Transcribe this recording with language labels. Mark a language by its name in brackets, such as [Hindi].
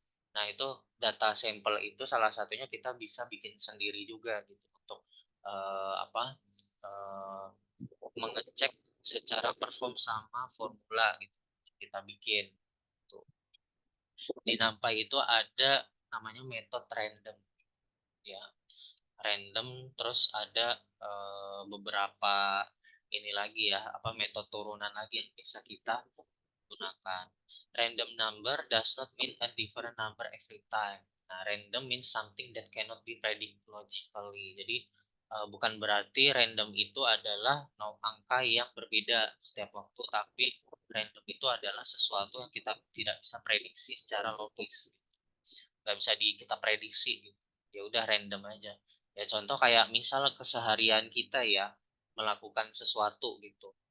[Indonesian] Nah, itu data sampel itu salah satunya kita bisa bikin sendiri juga gitu untuk apa, eh, mengecek secara perform sama formula gitu kita bikin tuh. Di NumPy itu ada namanya method random ya, random. Terus ada beberapa ini lagi ya, apa, metode turunan lagi yang bisa kita gunakan. [English] Random number does not mean a different number every time. Nah, random means something that cannot be predicted logically. [Indonesian] Jadi bukan berarti random itu adalah angka yang berbeda setiap waktu, tapi random itu adalah sesuatu yang kita tidak bisa prediksi secara logis. Nggak bisa kita prediksi gitu. Ya udah random aja. Ya contoh kayak misal keseharian kita ya melakukan sesuatu gitu.